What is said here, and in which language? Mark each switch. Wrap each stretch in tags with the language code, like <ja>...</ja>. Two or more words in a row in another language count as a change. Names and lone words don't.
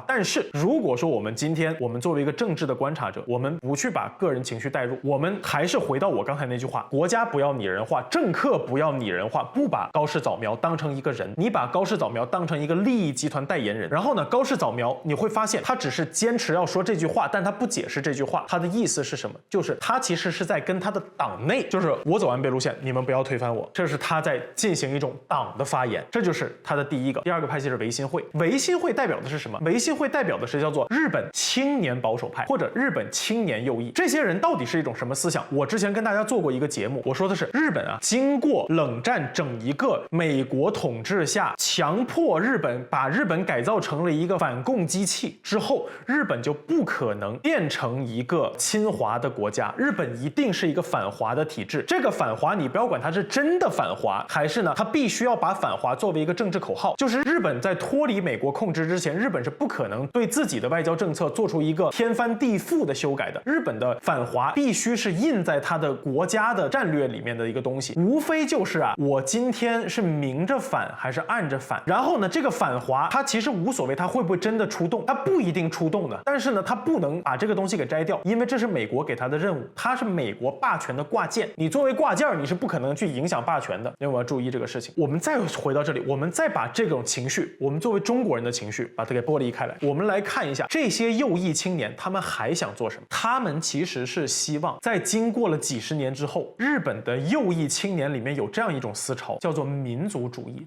<zh>但是如果說我們今天我們作為一個政治的觀察者，我們不去把個人情緒帶入，我們還是回到我剛才那句話：國家不要擬人化，政客不要擬人化，不把高市早苗當成一個人，你把高市早苗當成一個利益集团代言人。然後呢，高市早苗你會發現他只是堅持要說這句話，但他不解釋這句話他的意思是什麼，就是他其實是在跟他的黨內，就是我走安倍路線，你們不要推翻我，這是他在進行一種党的發言。这就是他的第一個。第二個派系是維新會，維新會代表的是什麼？維新會代表的是叫做日本青年保守派或者日本青年右翼。這些人到底是一種什麼思想？我之前跟大家做過一個節目，我說的是日本啊，經過冷戰整一個美國統治下，強迫日本把日本改造成了一個反共機器之後，日本就不可能變成一個親華的國家，日本一定是一個反華的體制。這個反華你不要管它是真的反華，還是呢它必須要把反華作為一個政治口號，就是日本在脫離美國控制之前，日本是不可能对自己的外交政策做出一個天翻地覆的修改的。日本的反華必須是印在它的國家的戰略裡面的一個東西，無非就是啊，我今天是明着反還是暗着反。然後呢，這個反華它其實無所謂，它會不會真的出動，它不一定出動的。但是呢，它不能把這個東西給摘掉，因為這是美國給他的任務，它是美國霸權的掛件，你作為掛件，你是不可能去影響霸權的。因為我要注意這個事情。我們再回到這裡，我們再把這種情緒，我們作為中國人的情緒，把它給剝離開來。我們來看一下這些右翼青年，他們還想做什麼？他們其實是希望在經過了幾十年之後，日本的右翼青年裡面有這樣一種思潮，叫做民族主義。</zh>